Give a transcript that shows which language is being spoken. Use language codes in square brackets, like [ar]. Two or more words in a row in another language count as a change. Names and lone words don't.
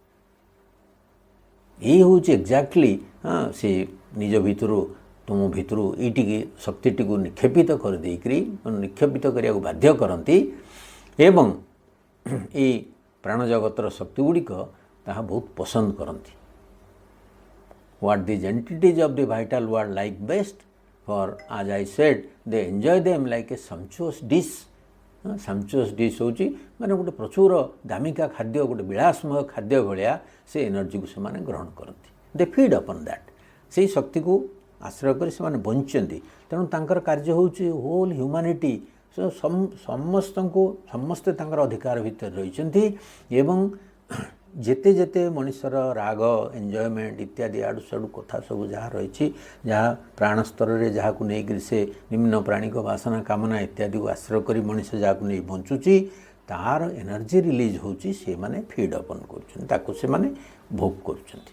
[or] ଏଇ ହେଉଛି ଏକ୍ଜାକ୍ଟଲି ସେ ନିଜ ଭିତରୁ ତୁମ ଭିତରୁ ଏଇଟିକି ଶକ୍ତିଟିକୁ ନିକ୍ଷେପିତ କରିଦେଇକରି ନିକ୍ଷେପିତ କରିବାକୁ ବାଧ୍ୟ କରନ୍ତି ଏବଂ ଏଇ ପ୍ରାଣଜଗତର ଶକ୍ତିଗୁଡ଼ିକ ତାହା ବହୁତ ପସନ୍ଦ କରନ୍ତି। [en] What these entities of the vital world like best, for as I said, they enjoy them like a sumptuous dish. Sumptuous dish [or] ହେଉଛି ମାନେ ଗୋଟେ ପ୍ରଚୁର ଦାମିକା ଖାଦ୍ୟ, ଗୋଟେ ବିଳାସମୟ ଖାଦ୍ୟ ଭଳିଆ ସେ ଏନର୍ଜିକୁ ସେମାନେ ଗ୍ରହଣ କରନ୍ତି। [en] They feed upon that. [or] ସେଇ ଶକ୍ତିକୁ ଆଶ୍ରୟ କରି ସେମାନେ ବଞ୍ଚନ୍ତି। ତେଣୁ ତାଙ୍କର କାର୍ଯ୍ୟ ହେଉଛି [en] whole humanity, [or] ସମସ୍ତେ ତାଙ୍କର ଅଧିକାର ଭିତରେ ରହିଛନ୍ତି ଏବଂ ଯେତେ ଯେତେ ମଣିଷର ରାଗ, ଏନ୍ଜୟମେଣ୍ଟ ଇତ୍ୟାଦି ଆଡ଼ୁ ସାଡ଼ୁ କଥା ସବୁ ଯାହା ରହିଛି, ଯାହା ପ୍ରାଣ ସ୍ତରରେ ଯାହାକୁ ନେଇକରି ସେ ନିମ୍ନ ପ୍ରାଣିକ ବାସନା କାମନା ଇତ୍ୟାଦିକୁ ଆଶ୍ରୟ କରି ମଣିଷ ଯାହାକୁ ନେଇ ବଞ୍ଚୁଛି, ତାହାର [en] energy release [or] ହେଉଛି, ସେମାନେ [en] feed upon [or] କରୁଛନ୍ତି, ତାକୁ ସେମାନେ ଭୋଗ କରୁଛନ୍ତି।